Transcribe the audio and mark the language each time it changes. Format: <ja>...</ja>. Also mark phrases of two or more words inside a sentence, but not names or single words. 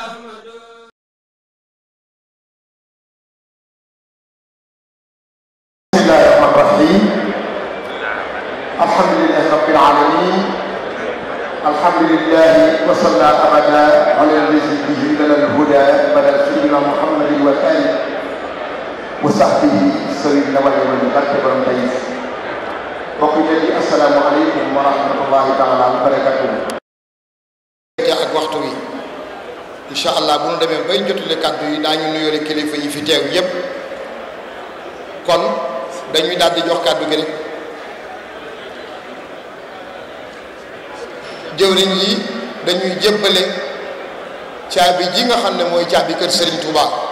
<ar>بسم الله الرحمن الرحيم الحمد لله رب العالمين الحمد لله وصلى أبدا على الذي به لنا الهدى بدل سيدنا محمد وآله وصحبه سيدنا ولي البركة والميز وقيل السلام عليكم ورحمة الله تعالى وبركاته.</ar> <wo>ak waxtu wi</wo> <ar>إن شاء الله</ar> <wo>bu nu demee bay jotale kàddu yi daañu nuyoole kilifa yi fi teew yépp kon dañuy daal di jox kàddu gi rek jëwriñ yi dañuy jébbale caabi ji nga xam ne mooy caabi kër Serigne Touba</wo>